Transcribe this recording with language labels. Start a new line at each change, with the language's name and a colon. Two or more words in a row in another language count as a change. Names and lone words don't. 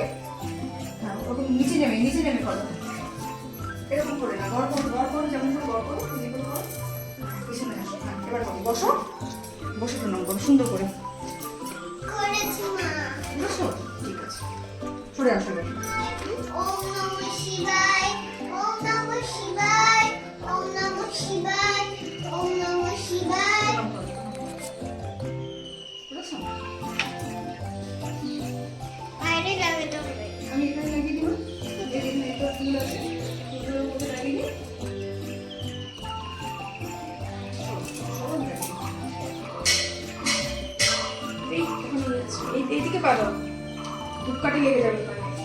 Bangla: হ্যাঁ, ওরকম নিচে নেমে করো। এরকম করে না, গড় করো, যেমন করে গড় করো, এদিকে করো। পিছনে আসো। হ্যাঁ, এবার করো, বসো। বসে প্রণাম করো সুন্দর করে। বসো, ঠিক আছে। সরে আসো এবার।
Sanskrit: ॐ नमः शिवाय, ॐ नमः शिवाय, ॐ नमः शिवाय, ॐ नमः शिवाय।
Bangla: প্রণাম করো। বুঝেছো? বাইরে লাগাতে হবে। আমি এখানে লাগিয়ে দিব। এখানে একটা ফুল আছে, ফুলের মধ্যে লাগিয়ে দিই। এইদিকে পারো, ধূপকাঠি লেগে যাবে পায়ে।